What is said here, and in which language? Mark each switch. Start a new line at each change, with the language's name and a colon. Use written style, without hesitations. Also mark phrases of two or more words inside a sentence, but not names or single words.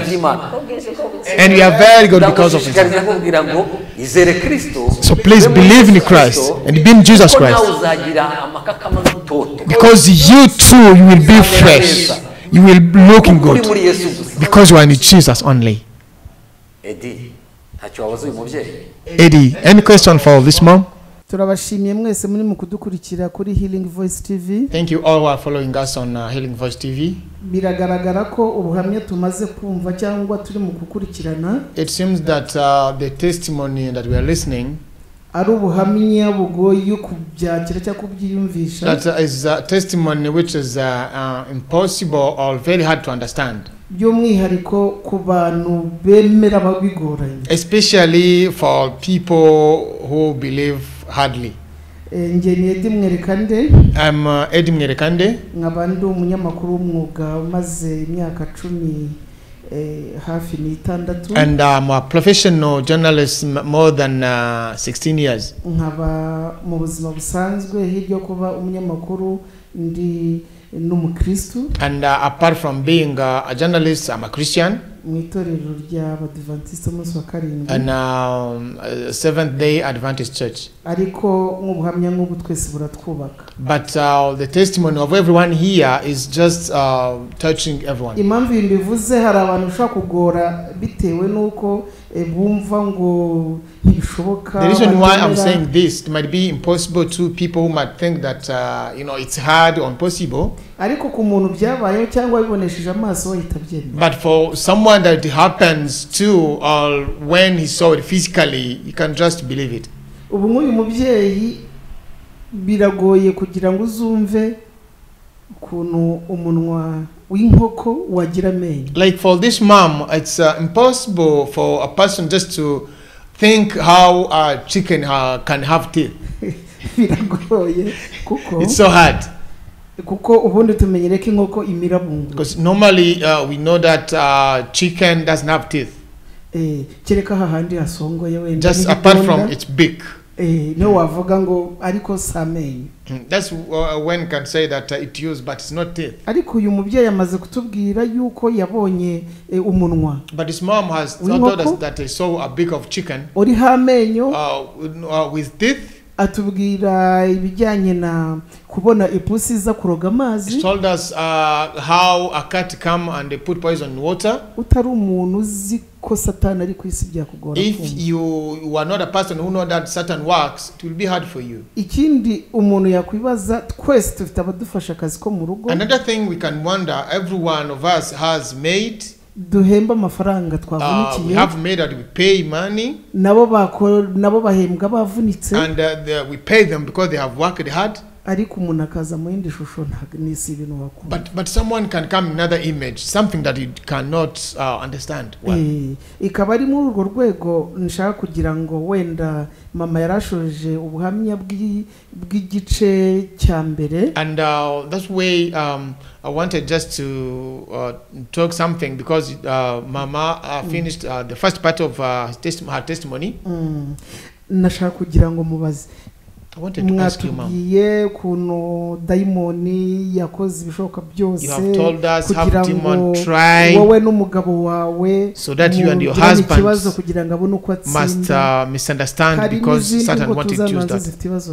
English: And we are very good because of it. So please believe in Christ and be in Jesus Christ. Because you too, you will be fresh. You will be looking good. Because you are in Jesus only. Eddie, any question for this mom?
Kinyarwanda: turabashimiye mwese muri mu kudukurikira kuri Healing Voice TV.
English: Thank you all who are following us on Healing Voice TV.
Kinyarwanda: Biragaragara ko ubuhamya tumaze kumva cyangwa turi mu kukurikirana.
English: It seems that the testimony that we are listening
Kinyarwanda: ari ubuhamya bugoye kubyakira cyangwa kubyiyumvisha.
English: That is a testimony which is impossible or very hard to understand.
Kinyarwanda: By'umwihariko ku bantu bemera babigoranye.
English: Especially for people who believe hardly. I'm Eddie Mwerekande.
Kinyarwanda: Nkabandi umunyamakuru w'umwuga umaze imyaka 10 hafi n'itandatu.
English: And I'm a professional journalist more than 16 years.
Kinyarwanda: Nkaba mu buzima busanzwe hiryo kuba umunyamakuru ndi n'umukristo.
English: And apart from being a journalist, I'm a Christian.
Kinyarwanda: Mwitorero ry'Abadventiste umunsi wa karindwi.
English: And Seventh Day Adventist Church.
Kinyarwanda: Ariko nk'ubuhamya nk'ubu twese buratwubaka.
English: But the testimony of everyone here is just touching everyone.
Kinyarwanda: Impamvu mbivuze hari abantu ushaka kugora bitewe nuko bumva ngo ntibishoboka.
English: The reason why I'm saying this, it might be impossible to people who might think that it's hard or impossible.
Kinyarwanda: Ariko ku muntu byabayeho cyangwa bibonesheje amaso yitabyemera.
English: But for someone that it happens to, or when he saw it physically, you can just believe it.
Kinyarwanda: Ubu nk'uyu mubyeyi biragoye kugira ngo uzumve kuntu umunwa w'inkoko wagira amenyo.
English: Like for this mom, it's impossible for a person just to think how a chicken can have teeth.
Kinyarwanda: Biragoye kuko
English: it's so hard.
Kinyarwanda: Kuko ubundi tumenyere ko inkoko imira bungu.
English: Because normally we know that chicken doesn't have teeth.
Kinyarwanda: Kereka hahandi hasongoye wenda.
English: Just apart from its beak.
Kinyarwanda: No wavuga ngo ariko samenyo.
English: That's when can say that it used, but it's not teeth.
Kinyarwanda: Ariko uyu mubyeyi amaze kutubwira yuko yabonye umunwa.
English: But his mom has told us that he saw a beak of chicken.
Kinyarwanda: Uri hamenyo
English: with teeth.
Kinyarwanda: Atubwira ibijyanye na kubona ipusi za kuroga amazi.
English: He told us how a cat come and they put poison in water.
Kinyarwanda: Utari umuntu uzi ko Satan ari kwisi byakugora.
English: If you are not a person who know that Satan works, it will be hard for you.
Kinyarwanda: Ikindi umuntu yakwibaza twese tufite abadufasha akazi ko mu rugo.
English: Another thing we can wonder, every one of us has made.
Kinyarwanda: Duhemba amafaranga twavunikiye.
English: We have made that we pay money.
Kinyarwanda: Nabo bahembwa bavunitse.
English: And we pay them because they have worked hard.
Kinyarwanda: Ariko umuntu akaza mu yindi shusho nisi ibintu wakunda.
English: But someone can come in another image, something that you cannot understand well.
Kinyarwanda: Ikaba ari muri urwo rwego nshaka kugira ngo wenda mama yarashoje ubuhamya bw'igice cya mbere.
English: And that's way I wanted just to talk something because mama finished the first part of her testimony.
Kinyarwanda: Nashaka kugira ngo mubaze.
English: I wanted to ask you, Mom. You have told us how demon try so that you and your husband must misunderstand because Satan wanted to use that.